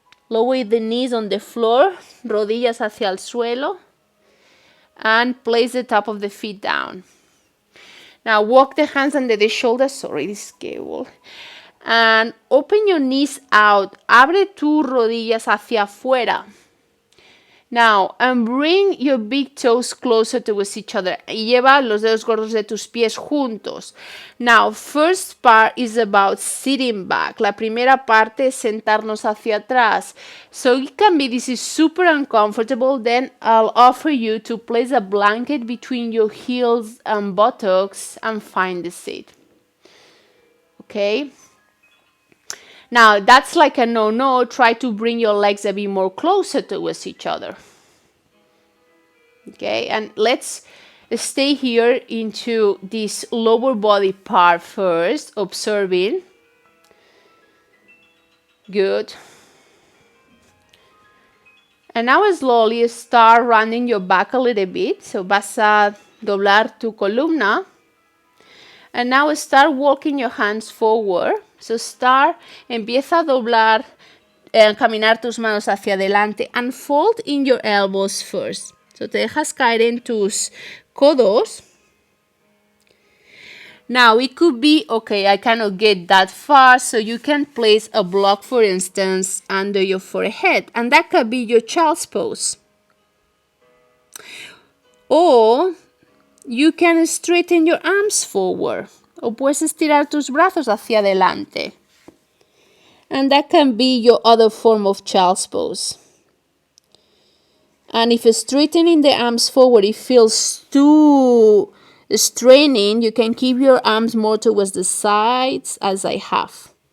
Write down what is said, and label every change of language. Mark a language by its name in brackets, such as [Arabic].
[English] Lower the knees on the floor, [Spanish] rodillas hacia el suelo. [English] And place the top of the feet down. Now walk the hands under the shoulders. Sorry, this is cable. And open your knees out. [Spanish] Abre tus rodillas hacia afuera. [English] Now, and bring your big toes closer towards each other. [Spanish] Y lleva los dedos gordos de tus pies juntos. [English] Now, first part is about sitting back. [Spanish] La primera parte es sentarnos hacia atrás. [English] So it can be, this is super uncomfortable. Then I'll offer you to place a blanket between your heels and buttocks and find the seat. Okay? Now, that's like a no-no. Try to bring your legs a bit more closer towards each other. Okay, and let's stay here into this lower body part first, observing. Good. And now slowly start running your back a little bit. So [Spanish] vas a doblar tu columna. [English] And now start walking your hands forward. [Spanish] So empieza a doblar, caminar tus manos hacia adelante [English] and fold in your elbows first. [Spanish] So te dejas caer en tus codos. [English] Now it could be, okay, I cannot get that far, so you can place a block, for instance, under your forehead. And that could be your child's pose. Or you can straighten your arms forward. [Spanish] O puedes estirar tus brazos hacia adelante. [English] And that can be your other form of child's pose. And if straightening the arms forward, it feels too straining, you can keep your arms more towards the sides as I have.